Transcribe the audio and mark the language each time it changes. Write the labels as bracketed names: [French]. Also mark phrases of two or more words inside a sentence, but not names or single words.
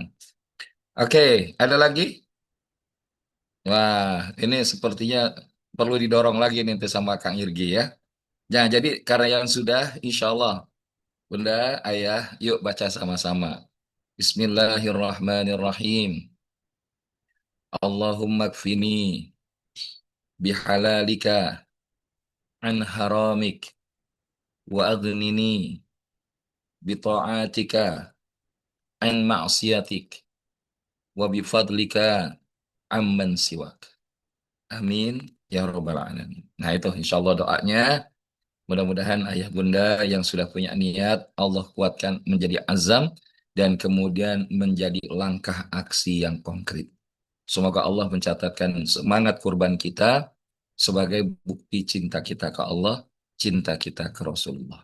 [Indonesian] Oke, ada lagi? Wah, ini sepertinya perlu didorong lagi nanti sama Kang Irgi ya. Nah, jadi karena yang sudah [Arabic] إن شاء الله [Indonesian] Bunda, Ayah, yuk baca sama-sama. [Arabic] بسم الله الرحمن الرحيم. اللهم اكفني بحلالك عن حرامك وأغنني بطاعتك عن معصيتك وبفضلك عمن سواك. آمين يا رب العالمين. [Indonesian] Nah itu [Arabic] إن شاء الله [Indonesian] doanya. Mudah-mudahan ayah bunda yang sudah punya niat Allah kuatkan menjadi azam dan kemudian menjadi langkah aksi yang konkret. Semoga Allah mencatatkan semangat kurban kita sebagai bukti cinta kita ke Allah, cinta kita ke Rasulullah.